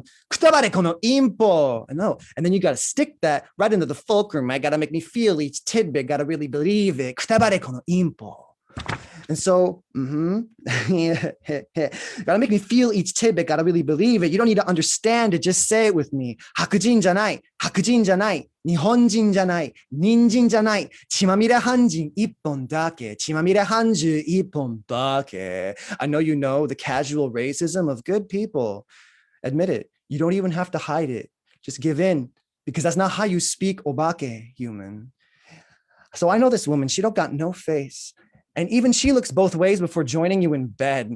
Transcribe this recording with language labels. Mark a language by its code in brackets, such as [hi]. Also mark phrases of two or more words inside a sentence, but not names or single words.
[ja] くたばれこのインポ. [en] I know. And then you got to stick that right into the fulcrum. I got to make me feel each tidbit. Got to really believe it. [ja] くたばれこのインポ. [en] And so, gotta make me feel each tidbit, gotta really believe it. You don't need to understand it, just say it with me. [ja] 白人じゃない、白人じゃない、日本人じゃない、人参じゃない、血まみれ犯人一本だけ、血まみれ半獣一本だけ. [en] I know you know the casual racism of good people. Admit it. You don't even have to hide it. Just give in, because that's not how you speak obake, human. So I know this woman, she don't got no face. And even she looks both ways before joining you in bed.